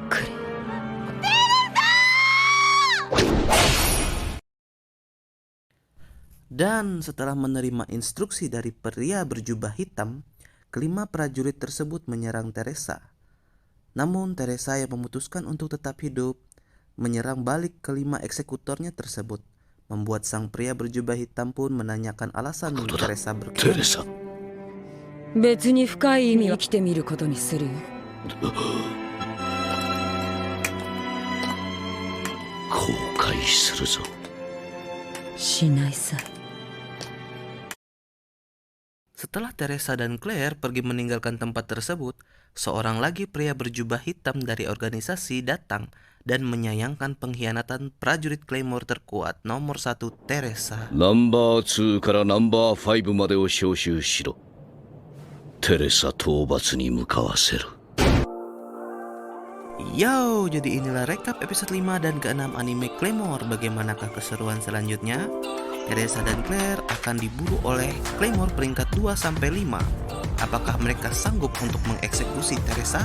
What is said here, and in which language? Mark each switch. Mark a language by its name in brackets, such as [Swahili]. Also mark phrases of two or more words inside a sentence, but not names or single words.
[Indonesian] Dan setelah menerima instruksi dari pria berjubah hitam, kelima prajurit tersebut menyerang Teresa. Namun Teresa yang memutuskan untuk tetap hidup menyerang balik kelima eksekutornya tersebut, membuat sang pria berjubah hitam pun menanyakan alasan Teresa berkhianat. [Japanese] 別に深い意味は生きてみることにするよ。後悔するぞ。しないさ。 [Indonesian] Setelah Teresa dan Claire pergi meninggalkan tempat tersebut, seorang lagi pria berjubah hitam dari organisasi datang dan menyayangkan pengkhianatan prajurit Claymore terkuat nomor 1 Teresa. [Japanese] ナンバー2からナンバー5までを招集しろ。テレサ討伐に向かわせる。 [Indonesian] Yo, jadi inilah rekap episode 5 dan ke-6 anime Claymore. Bagaimanakah keseruan selanjutnya? Teresa dan Claire akan diburu oleh Claymore peringkat 2-5. Apakah mereka sanggup untuk mengeksekusi Teresa?